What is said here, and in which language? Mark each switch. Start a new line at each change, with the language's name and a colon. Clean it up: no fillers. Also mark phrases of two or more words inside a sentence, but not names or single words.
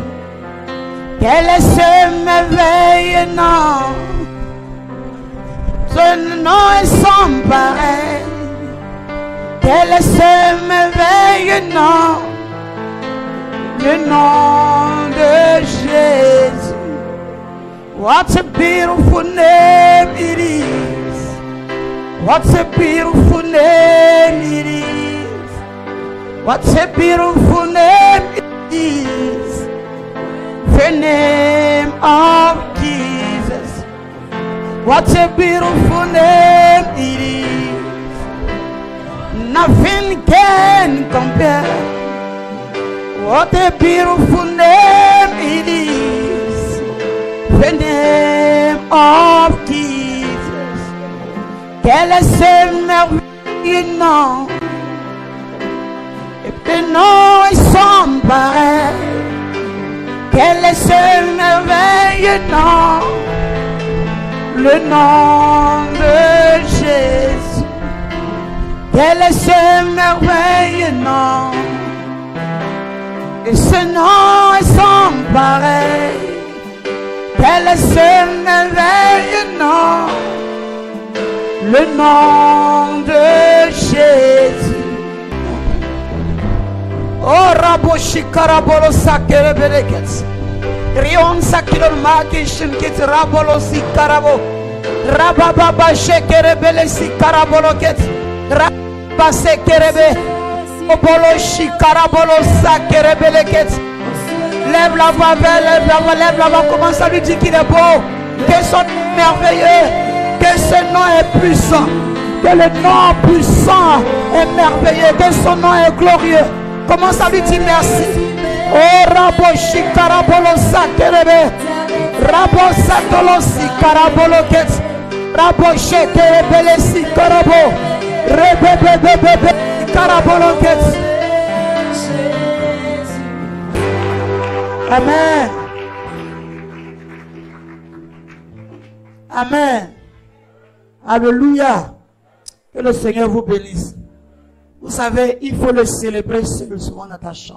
French: Quel est ce merveilleux nom? Ce nom est sans pareil. Quel est ce merveilleux nom? Le nom de Jésus.
English: What a beautiful name it is. What a beautiful name it is. What a beautiful name it is. The name of Jesus. What a beautiful name it is. Nothing can compare. What a beautiful name it is. The name of Jesus.
French: Quel est ce merveilleux nom? Et le nom est sans pareil. Quel est ce merveilleux nom? Le nom de Jésus. Quel est ce merveilleux nom? Et ce nom est sans pareil. Quel est ce merveilleux nom? Le nom de Jésus. Oh Rabo Shikarabolo Sakere Belekets. Rion Sakiro Makishin Kit Rabolo Sikarabo. Rababa Shekere Bele Sikarabolo Kets. Rabba Sekerebe. Obolo Shikarabolo Sakere Belekets. Lève la voix, lève la voix, lève la voix. Commence à lui dire qu'il est beau, que son nom est merveilleux, que ce nom est puissant, que le nom puissant est merveilleux, que son nom est glorieux. Commence à lui dire merci. Oh Rabo Shikarabolo Sakerebe, Rabo Satolo Sikarabolo Kets, Rabo Shekerebele Sikarabo, Rebebebebebe Sikarabolo Kets. Amen. Amen. Alléluia. Que le Seigneur vous bénisse. Vous savez, il faut le célébrer seul, souvent dans ta chambre.